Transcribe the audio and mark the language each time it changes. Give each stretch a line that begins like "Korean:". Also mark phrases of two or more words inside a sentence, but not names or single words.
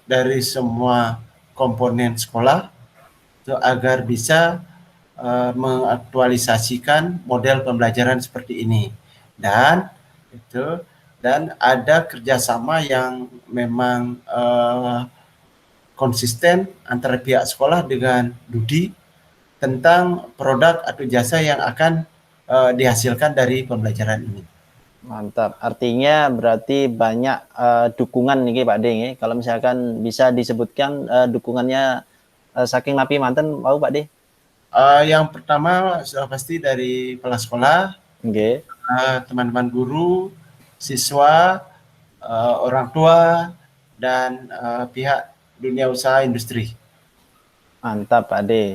Indonesian: dari semua komponen sekolah agar bisa mengaktualisasikan model pembelajaran seperti ini dan ada kerjasama yang memang konsisten antara pihak sekolah dengan Dudi tentang produk atau jasa yang akan dihasilkan dari pembelajaran ini. Mantap. Artinya berarti banyak dukungan nih Pak D. Kalau misalkan bisa disebutkan dukungannya
Balinese: saking napi manten
Indonesian: mau Pak D? Yang pertama sudah pasti dari kepala sekolah, teman-teman guru, siswa, orang tua, dan pihak dunia usaha industri. Mantap Pak D.